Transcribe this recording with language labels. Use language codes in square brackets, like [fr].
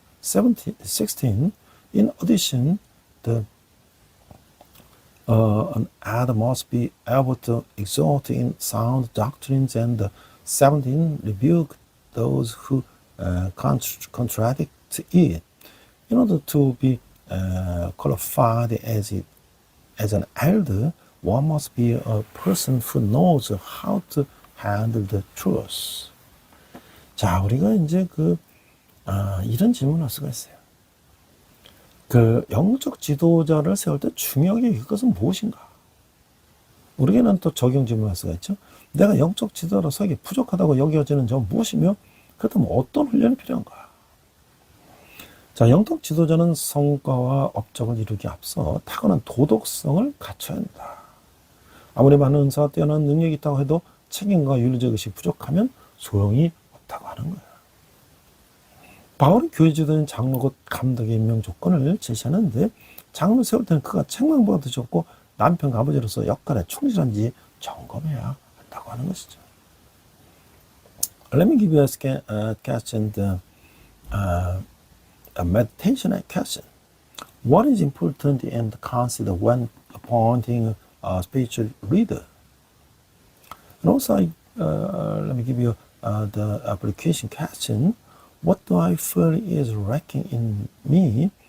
[en] 16, in addition, an elder must be able to exhort in sound doctrines, and 17, rebuke those who contradict it. In order to be qualified as an elder, one must be a person who knows how to handle the truth. [ko] 자, 우리가 이제 이런 질문을 할 수가 있어요. 영적 지도자를 세울 때 중요하게 그것은 무엇인가? 우리에게는 또 적용 질문을 할 수가 있죠. 내가 영적 지도자로 서기 부족하다고 여겨지는 점은 무엇이며, 그렇다면 어떤 훈련이 필요한가? 자, 영적 지도자는 성과와 업적을 이루기 앞서 타고난 도덕성을 갖춰야 한다. 아무리 많은 은사와 뛰어난 능력이 있다고 해도 책임과 윤리적 의식이 부족하면 소용이 없다고 하는 거예요. 바울은 교회 지도인 장로 곧 감독의 임명 조건을 제시하는데, 장로 세울 때는 그가 책망보다 좋고 남편과 아버지로서 역할에 충실한지 점검해야 한다고 하는 것이죠. [en] Let me give you a question, a meditation question. What is important and consider when appointing a spiritual leader? And also, let me give you the application question. What do I feel is lacking in me